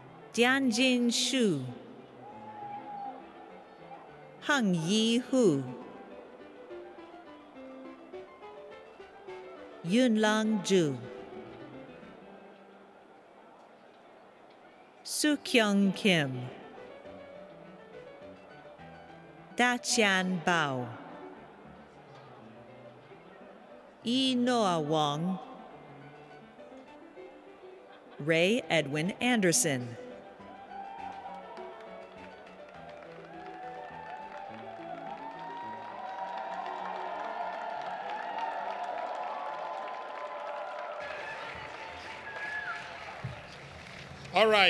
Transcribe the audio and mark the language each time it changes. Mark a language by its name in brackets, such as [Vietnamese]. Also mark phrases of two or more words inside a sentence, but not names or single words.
[English] Tianjin Shu, Heng Yi Hu, Yunlang Ju, Soo-kyung Kim, Da-Chian Bao, Yi Noah Wong, Ray Edwin Anderson, All right.